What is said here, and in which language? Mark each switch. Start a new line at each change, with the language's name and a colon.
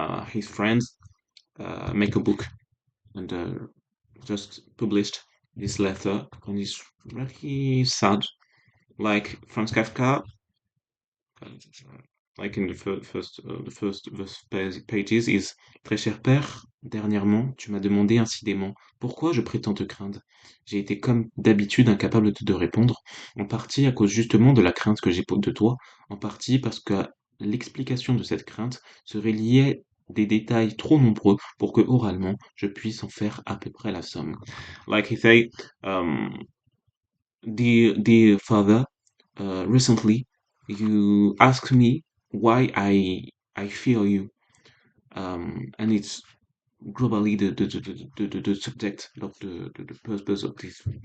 English: His friends make a book and just published this letter, and it's really sad. Like Franz Kafka, uh, like in the first pages is
French: Très cher père, dernièrement, tu m'as demandé incidemment pourquoi je prétends te craindre. J'ai été comme d'habitude incapable de te répondre, en partie à cause justement de la crainte que j'ai de toi, en partie parce que l'explication de cette crainte serait liée des détails trop nombreux pour que oralement je puisse en faire à peu près la somme.
English: Like he say, dear father, recently you asked me why I fear you, and it's globally the subject of the purpose of this.